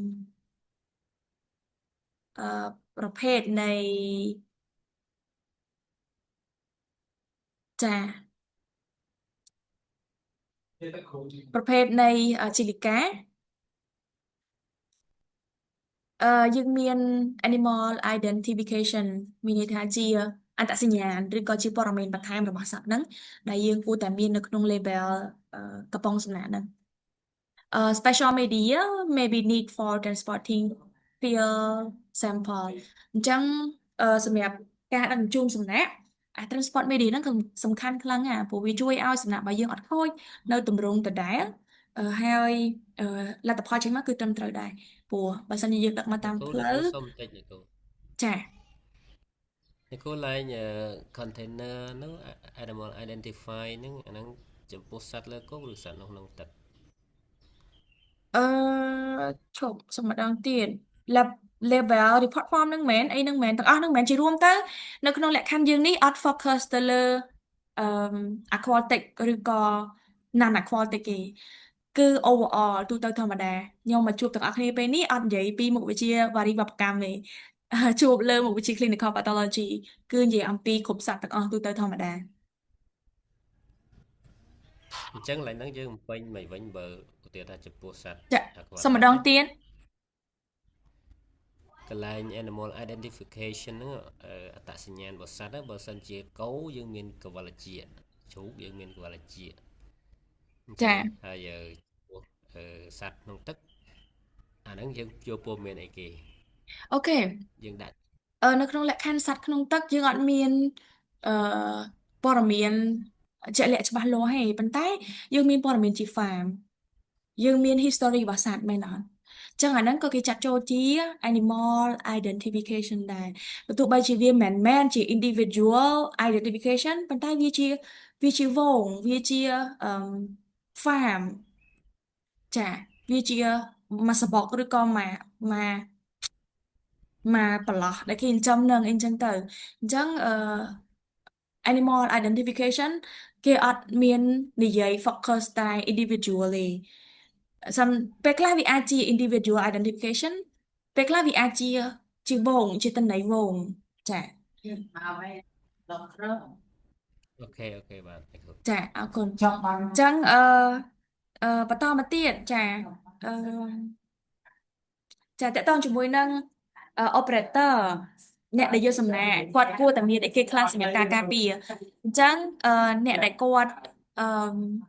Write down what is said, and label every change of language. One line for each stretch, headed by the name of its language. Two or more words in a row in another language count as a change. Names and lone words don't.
Khmer: អឺប្រភេទនៃចាប្រភេទនៃជីលីកាយើងមាន
English: animal identification
Khmer: មានន័យថាជាអត្តសញ្ញាណឬ ក៏ជាព័ត៌មានបន្ថែមរបស់សត្វហ្នឹងដែលយើងគួរតែមាននៅក្នុង label កំប៉ុងសំណាក់ហ្នឹង
English: special media maybe need for transporting field sample
Khmer: អញ្ចឹងសម្រាប់ការដឹកជញ្ជូនសំណាក់
English: transport media
Khmer: ហ្នឹងគឺសំខាន់ខ្លាំងណាស់ព្រោះវាជួយឲ្យសំណាក់របស់យើងអត់ខូចនៅទម្រង់ដដែលហើយលទ្ធផលចេញមកគឺត្រឹមត្រូវដែរព្រោះបើសិនជាយើងដឹកមកតាមផ្លូវ អ្នកគ្រូសុំបន្តិចអ្នកគ្រូ ចា អ្នកគ្រូឡើង container ហ្នឹង
English: animal identify
Khmer: ហ្នឹងអាហ្នឹងចំពោះសត្វលើគោកឬសត្វនៅក្នុងទឹក អឺឈប់សុំម្ដងទៀត
English: lab label report form
Khmer: ហ្នឹងមែនអីហ្នឹងមែនទាំងអស់ហ្នឹងមែនជារួមទៅនៅក្នុងលក្ខខណ្ឌយើងនេះអត់ focus ទៅលើអឺ aquatic ឬក៏
English: non aquatic
Khmer: ទេគឺ overall ទូទៅធម្មតាខ្ញុំមកជួបទាំងអស់គ្នាពេលនេះអត់និយាយពីមុខវិជ្ជាវារីវប្បកម្មទេជួបលើមុខវិជ្ជា
English: clinical pathology
Khmer: គឺនិយាយអំពីគ្រប់សត្វទាំងអស់ទូទៅធម្មតា អញ្ចឹងឡើងហ្នឹងយើងបំពេញមិនវិញបើឧទាហរណ៍ថាចំពោះសត្វ ចាសុំម្ aquatic ដង ណា ទៀត កន្លែង
English: animal identification
Khmer: ហ្នឹងអត្តសញ្ញាណរបស់សត្វហ្នឹងបើសិនជាគោយើងមានកវលជាជ្រូកយើងមានកវលជាអញ្ចឹង ចា ហើយចំពោះសត្វក្នុងទឹកអាហ្នឹងយើងយកព័ត៌មានអីគេ អូខេ យើងដាក់ នៅក្នុងលក្ខខណ្ឌសត្វក្នុងទឹកយើងអត់មានអឺព័ត៌មានជាក់លាក់ច្បាស់លាស់ទេប៉ុន្តែយើងមានព័ត៌មានជា farm យើងមាន history របស់សត្វមែនអត់ចឹងអាហ្នឹងក៏គេចាត់ចូលជា
English: animal identification
Khmer: ដែរបើទោះបីជាវាមិនមែនជា
English: individual identification
Khmer: ប៉ុន្តែវាជាហ្វូងវាជាអឺ farm ចាវាជាមួយសបកឬក៏ មកប្រឡោះដែលគេចិញ្ចឹមនឹងអីចឹងទៅអញ្ចឹង
English: animal identification
Khmer: គេអត់មាននិយាយ focus តែ individual ទេសំពេលខ្លះវាអាចជា
English: individual identification
Khmer: ពេលខ្លះវាអាចជាវងជាតន័យវងចា អូខេអូខេបាទអ្នកគ្រូ ចាអរគុណចង់បានអញ្ចឹងបន្តមកទៀតចាអឺ ចាតកតងជាមួយនឹងoperator អ្នកដែលយកសំណាក់គាត់គួរតែមានអីគេខ្លះសម្រាប់ការការពារអញ្ចឹងអ្នកដែលគាត់អឺអ